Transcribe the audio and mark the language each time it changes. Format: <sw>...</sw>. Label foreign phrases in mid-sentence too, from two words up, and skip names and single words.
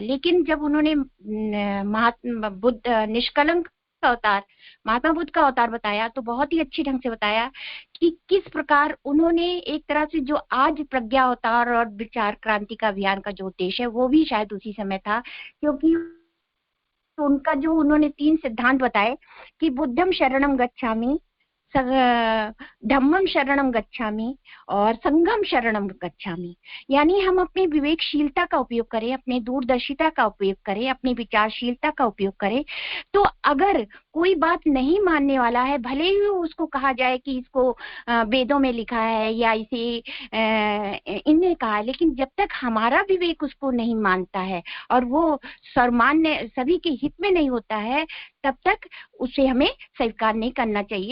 <hi>लेकिन जब उन्होंने महात्मा बुद्ध निष्कलंक अवतार, महात्मा बुद्ध का अवतार बताया, तो बहुत ही अच्छे ढंग से बताया कि किस प्रकार उन्होंने एक तरह से जो आज प्रज्ञा अवतार और विचार क्रांति का अभियान का जो उद्देश्य है वो भी शायद उसी समय था। क्योंकि उनका जो उन्होंने 3 सिद्धांत बताए कि</hi> <pi>बुद्धम शरणम गच्छामि, धम्मम शरणम गच्छामि</pi> <hi>और</hi> <pi>संघम शरणम गच्छामि।</pi> <hi>यानी हम अपनी विवेकशीलता का उपयोग करें, अपनी दूरदर्शिता का उपयोग करें, अपनी विचारशीलता का उपयोग करें। तो अगर कोई बात नहीं मानने वाला है, भले ही उसको कहा जाए कि इसको वेदों में लिखा है या इसे इनने कहा है, लेकिन जब तक हमारा विवेक उसको नहीं मानता है और वो सर्वमान्य सभी के हित में नहीं होता है, तब तक उसे हमें स्वीकार नहीं करना चाहिए।</hi>